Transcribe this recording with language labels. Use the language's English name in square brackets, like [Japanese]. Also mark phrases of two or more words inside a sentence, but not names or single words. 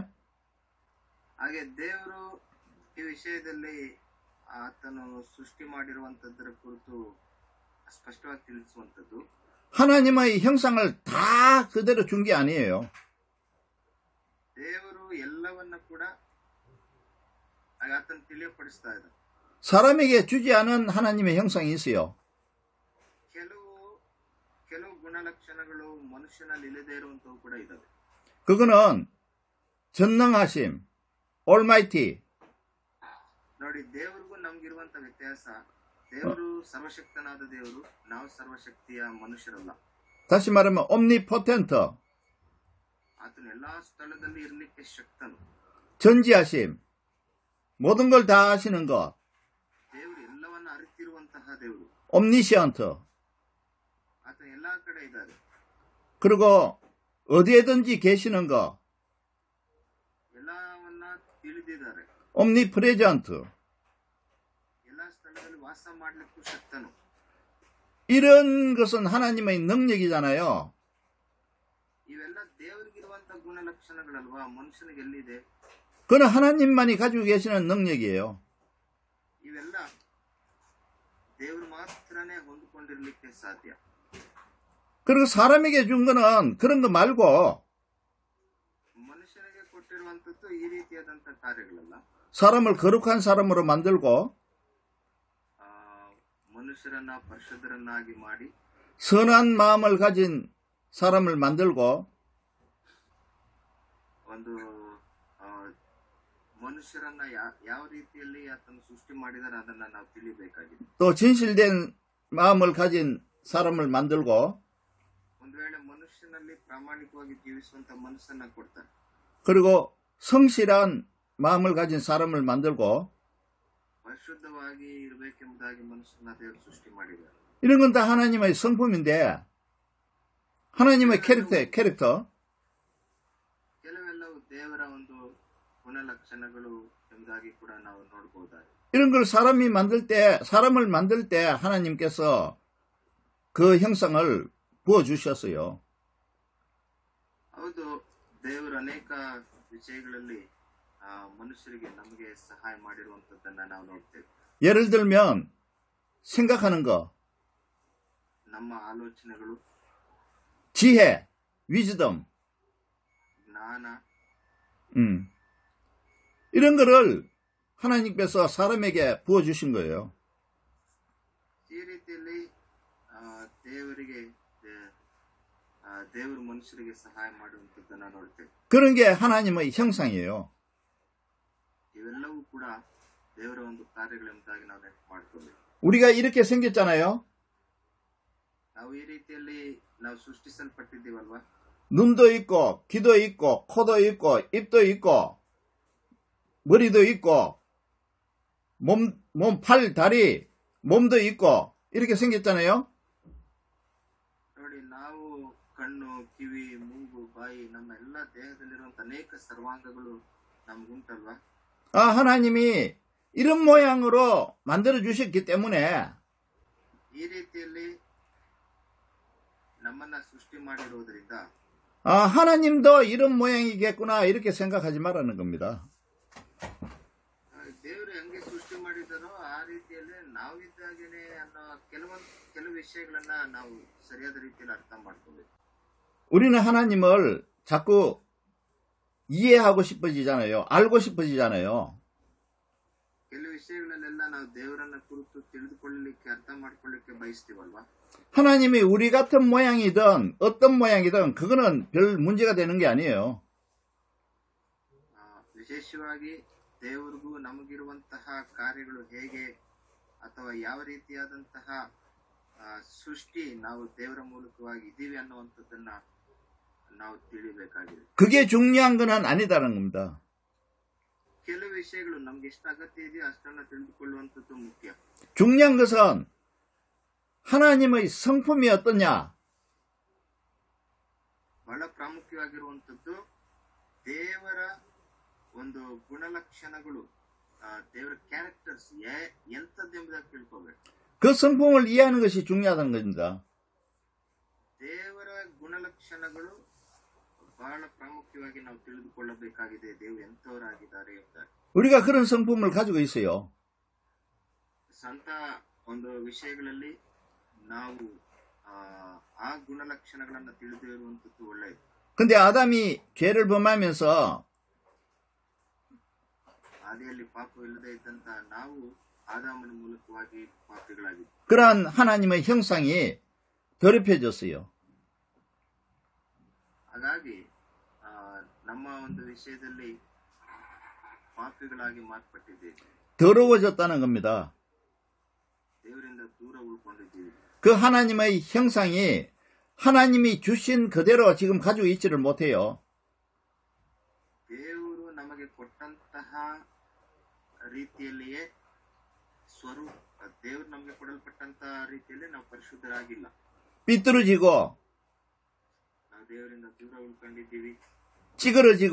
[Kannada] ಹಾಗೆ ದೇವರು ಈ ವಿಷಯದಲ್ಲಿ ಆತನು ಸೃಷ್ಟಿ ಮಾಡಿರುವಂತದ್ದರ ಕುರಿತು ಸ್ಪಷ್ಟವಾಗಿ ತಿಳಿಸುವಂತದ್ದು, [Korean] 하나님의 형상을 다 그대로 준 게 아니에요. [Kannada] ದೇವರು ಎಲ್ಲವನ್ನ ಕೂಡ ಆತನು ತಿಳಿಯಪಡಿಸ್ತಾ ಇದ್ದ. [Korean] 사람에게 주지 않은 하나님의 형상이 있어요. [Kannada] ಕೆಲವು ಗುಣಲಕ್ಷಣಗಳು ಮನುಷ್ಯನಲ್ಲಿ ಇಲ್ಲದೆ ಇರುವಂತವು ಕೂಡ ಇದಾವೆ. [Korean] 그거는 전능하심, Almighty. [Kannada] ನೋಡಿ, ದೇವರಿಗೂ ನಮ್ಗಿರುವಂತ ವ್ಯತ್ಯಾಸ, ದೇವರು ಸರ್ವಶಕ್ತನಾದ ದೇವರು, ನಾವು ಸರ್ವಶಕ್ತಿಯ ಮನುಷ್ಯರಲ್ಲ. [Korean] 다시 말하면 omnipotent, [Kannada] ಆತನು ಎಲ್ಲಾ ಸ್ಥಳದಲ್ಲಿ ಇರ್ಲಿಕ್ಕೆ ಶಕ್ತನು. [Korean] 전지하심, 모든 걸 다 아시는 것. [Kannada] ದೇವರು ಎಲ್ಲವನ್ನ ಅರಿತಿರುವಂತಹ ದೇವರು. omniscient. ಆತ ಎಲ್ಲಾ ಕಡೆ ಇದ್ದಾರೆ. [Korean] 그리고 어디에든지 계시는 것. [Kannada] ಎಲ್ಲವನ್ನ ತಿಳಿದಿದ್ದಾರೆ. omnipresent. ಎಲ್ಲಾ ಸ್ಥಳದಲ್ಲಿ ವಾಸ ಮಾಡ್ಲಿಕ್ಕೂ ಶಕ್ತನು. [Korean] 이런 것은 하나님의 능력이잖아요. [Kannada] ಇವೆಲ್ಲ ದೇವರಿಗಿರುವಂತ ಗುಣಲಕ್ಷಣಗಳಲ್ವಾ, ಮನುಷ್ಯನಿಗೆ ಎಲ್ಲಿದೆ? [Korean] 그건 하나님만이 가지고 계시는 능력이에요. [Kannada] ಇವೆಲ್ಲ ದೇವರು ಮಾತ್ರನೇ ಹೊಂದಿಕೊಂಡಿರ್ಲಿಕ್ಕೆ ಸಾಧ್ಯ. [Korean] 그리고 사람에게 준 거는 그런 거 말고 [Kannada] ಮನುಷ್ಯನಿಗೆ ಕೊಟ್ಟಿರುವಂತದ್ದು ಈ ರೀತಿಯಾದಂತ ಕಾರ್ಯಗಳಲ್ಲ. [Korean] 사람을 거룩한 사람으로 만들고 [Kannada] ಮನುಷ್ಯರನ್ನ ಪರಿಶುದ್ಧರನ್ನಾಗಿ ಮಾಡಿ [Korean] 선한 마음을 가진 사람을 만들고 [Kannada] ಒಂದು ಮನುಷ್ಯರನ್ನ ಯಾವ ರೀತಿಯಲ್ಲಿ ಆತನು ಸೃಷ್ಟಿ ಮಾಡಿದರೆ ಅದನ್ನ ನಾವು ತಿಳಿಬೇಕಾಗಿದೆ. [Korean] 또 진실된 마음을 가진 사람을 만들고 [Kannada] ಒಂದು ವೇಳೆ ಮನುಷ್ಯನಲ್ಲಿ ಪ್ರಾಮಾಣಿಕವಾಗಿ ಜೀವಿಸುವಂತ ಮನಸ್ಸನ್ನ ಕೊಡ್ತಾನೆ. [Korean] 그리고 성실한 마음을 가진 사람을 만들고 [Kannada] ಪರಿಶುದ್ಧವಾಗಿ ಇರಬೇಕೆಂಬುದಾಗಿ ಮನುಷ್ಯನ ದೇವರು ಸೃಷ್ಟಿ ಮಾಡಿದ್ದಾರೆ. [Korean] 이런 건 다 하나님의 성품인데 하나님의 캐릭터 [Kannada] ಕೆಲವೆಲ್ಲವೂ ದೇವರ ಒಂದು ಗುಣಲಕ್ಷಣಗಳು ಎಂಬುದಾಗಿ ಕೂಡ ನಾವು ನೋಡಬಹುದಾಗಿದೆ. [Korean] 이런 걸 사람을 만들 때 하나님께서 그 형상을 부어주셨어요. [Kannada] ಹೌದು, ದೇವರು ಅನೇಕ ವಿಷಯಗಳಲ್ಲಿ ಮನುಷ್ಯರಿಗೆ ನಮಗೆ ಸಹಾಯ ಮಾಡಿರುವಂತದ್ದನ್ನ ನಾವು ನೋಡ್ತೇವೆ. [Korean] 예를 들면 생각하는 거, [Kannada] ನಮ್ಮ ಆಲೋಚನೆಗಳು, [Korean] 지혜, wisdom, [Kannada] ಜ್ಞಾನ, [Korean] 이런 거를 하나님께서 사람에게 부어주신 거예요. [Kannada] ಈ ರೀತಿಯಲ್ಲಿ ದೇವರು ಮನುಷ್ಯರಿಗೆ ಸಹಾಯ ಮಾಡುವಂತದ್ದನ್ನ ನೋಡ್ತೇವೆ. [Korean] 그런 게 하나님의 형상이에요. [Kannada] ಇವೆಲ್ಲವೂ ಕೂಡ ದೇವರ ಒಂದು ಕಾರ್ಯಗಳೆಂಬುದಾಗಿ ನಾವು ನೆನಪು ಮಾಡ್ಕೋಬೇಕು. [Korean] 우리가 이렇게 생겼잖아요. [Kannada] ನಾವು ಈ ರೀತಿಯಲ್ಲಿ ನಾವು ಸೃಷ್ಟಿಸಲ್ಪಟ್ಟಿದ್ದೀವಲ್ವಾ? [Korean] 눈도 있고 귀도 있고 코도 있고 입도 있고 머리도 있고 팔, 다리, 몸도 있고 이렇게 생겼잖아요. [Kannada] ನೋಡಿ, ನಾವು ಕಣ್ಣು, ಕಿವಿ, ಮೂಗು, ಬಾಯಿ, ನಮ್ಮ ಎಲ್ಲ ದೇಹದಲ್ಲಿರುವಂತ ಅನೇಕ ಸರ್ವಾಂಗಗಳು ನಮ್ಗುಂಟಲ್ವಾ? [Korean] 하나님이 이런 모양으로 만들어 주셨기 때문에 [Kannada] ಈ ರೀತಿಯಲ್ಲಿ ನಮ್ಮನ್ನ ಸೃಷ್ಟಿ ಮಾಡಿರುವುದರಿಂದ [Korean] 하나님도 이런 모양이겠구나 이렇게 생각하지 말라는 겁니다. [Kannada] ದೇವರು ಹೆಂಗೆ ಸೃಷ್ಟಿ ಮಾಡಿದಾರೋ ಆ ರೀತಿಯಲ್ಲಿ ನಾವು ಇದ್ದಾಗೇನೆ ಅನ್ನೋ ಕೆಲವು ವಿಷಯಗಳನ್ನ ನಾವು ಸರಿಯಾದ ರೀತಿಯಲ್ಲಿ ಅರ್ಥ ಮಾಡ್ಕೋಬೇಕು. [Korean] 우리는 하나님을 자꾸 이해하고 싶어지잖아요. 알고 싶어지잖아요. [Kannada] ಕೆಲವು ವಿಷಯಗಳಲ್ಲೆಲ್ಲ ನಾವು ದೇವರನ್ನ ಕುರಿತು ತಿಳಿದುಕೊಳ್ಳಲಿಕ್ಕೆ, ಅರ್ಥ ಮಾಡ್ಕೊಳ್ಳಿಕ್ಕೆ ಬಯಸ್ತೀವಲ್ವಾ? [Korean] 하나님이 우리 같은 모양이든 어떤 모양이든 그거는 별 문제가 되는 게 아니에요. [Kannada] ವಿಶೇಷವಾಗಿ ದೇವರಿಗೂ ನಮಗಿರುವಂತಹ ಕಾರ್ಯಗಳು ಹೇಗೆ ಅಥವಾ ಯಾವ ರೀತಿಯಾದಂತಹ ಸೃಷ್ಟಿ ನಾವು ದೇವರ ಮೂಲಕವಾಗಿ ಇದ್ದೀವಿ ಅನ್ನುವಂಥದ್ದನ್ನ ನಾವು ತಿಳಿಬೇಕಾಗಿದೆ. [Korean] 그게 중요한 건 아니다는 겁니다. [Kannada] ಕೆಲವು ವಿಷಯಗಳು ನಮ್ಗೆ ಎಷ್ಟು ಅಗತ್ಯ ಇದೆಯೋ ಅಷ್ಟನ್ನ ತಿಳಿದುಕೊಳ್ಳುವಂಥದ್ದು ಮುಖ್ಯ. [Korean] 중요한 것은 하나님의 성품이 어떠냐? [Kannada] ಬಹಳ ಪ್ರಾಮುಖ್ಯವಾಗಿರುವಂಥದ್ದು ದೇವರ ಒಂದು ಗುಣಲಕ್ಷಣಗಳು ದೇವರ ಕ್ಯಾರೆಕ್ಟರ್ಸ್ ಎಂಥದ್ದೆಂಬುದಾಗಿ ತಿಳ್ಕೋಬೇಕು. [Korean] 그 성품을 이해하는 것이 중요하다는 겁니다. [Kannada] ದೇವರ ಗುಣಲಕ್ಷಣಗಳು ಬಹಳ ಪ್ರಾಮುಖ್ಯವಾಗಿ ನಾವು ತಿಳಿದುಕೊಳ್ಳಬೇಕಾಗಿದೆ. ದೇವರು ಎಂಥವರಾಗಿದ್ದಾರೆ ಎಂಬುದಾಗಿ. [Korean] 우리가 그런 성품을 가지고 있어요. [Kannada] ಸ್ವಂತ ಒಂದು ವಿಷಯಗಳಲ್ಲಿ ನಾವು ಆ ಗುಣಲಕ್ಷಣಗಳನ್ನು ತಿಳಿದಿರುವಂತದ್ದು ಒಳ್ಳೆಯದು. [Korean] 근데 아담이 죄를 범하면서 [Kannada] ಆದಿಯಲ್ಲಿ ಪಾಪವಿಲ್ಲದೆ ಇದ್ದಂತ ನಾವು ಆದಾಮನ ಮೂಲಕವಾಗಿ ಪಾಪಿಗಳಾಗಿದ್ವಿ. [Korean] 그러한 하나님의 형상이 더럽혀졌어요. [Kannada] ಹಾಗಾಗಿ ನಮ್ಮ ಒಂದು ವಿಷಯದಲ್ಲಿ ಪಾಪಿಗಳಾಗಿ ಮಾರ್ಪಟ್ಟಿದ್ದೇವೆ. [Korean] 더러워졌다는 겁니다. [Kannada] ದೇವರಿಂದ ದೂರ ಉಳ್ಕೊಂಡಿದ್ದೀವಿ. [Korean] 그 하나님의 형상이 하나님이 주신 그대로 지금 가지고 있지를 못해요. [Kannada] ದೇವರು ನಮಗೆ ಕೊಟ್ಟಂತಹ ರೀತಿಯಲ್ಲಿಯೇ ದೇವರು ನಮಗೆ ಕೊಡಲ್ಪಟ್ಟಂತಹ ರೀತಿಯಲ್ಲಿ ನಾವು ಪರಿಶುದ್ಧರಾಗಿಲ್ಲ. [Korean] 삐뚤어지고 [Kannada] ನಾವು ದೇವರಿಂದ ದೂರ ಉಳ್ಕೊಂಡಿದ್ದೀವಿ. [Korean] 찌그러지고